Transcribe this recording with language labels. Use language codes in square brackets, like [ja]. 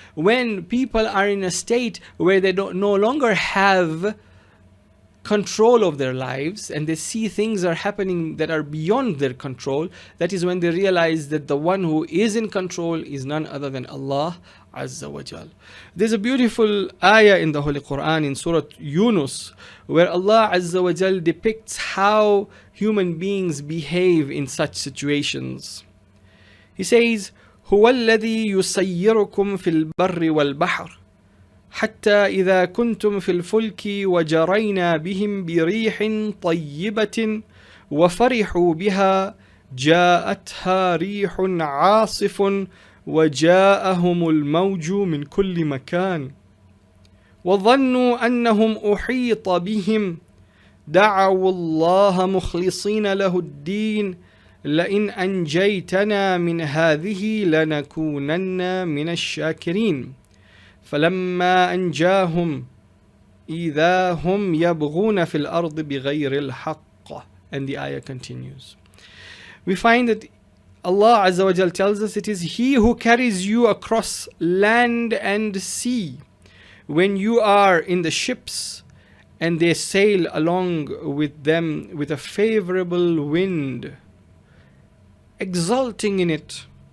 [en] When people are in a state where they no longer have control of their lives and they see things are happening that are beyond their control, that is when they realize that the one who is in control is none other than Allah Azza wa Jal. There's a beautiful ayah in the Holy Quran in Surah Yunus where Allah Azza wa Jal depicts how human beings behave in such situations. He says, [ar] هو الذي يسيركم في البر والبحر حتى إذا كنتم في الفلك وجرينا بهم بريح طيبة وفرحوا بها جاءتها ريح عاصف وجاءهم الموج من كل مكان وظنوا أنهم أحيط بهم دعوا الله مخلصين له الدين لئن أنجيتنا من هذه لنكونن من الشاكرين فلما أنجاهم إذا هم يبغون في الأرض بغير الحق. [en] And the ayah continues. We find that Allah Azza wa Jal tells us it is He who carries you across land and sea when you are in the ships and they sail along with them with a favorable wind, exulting in it.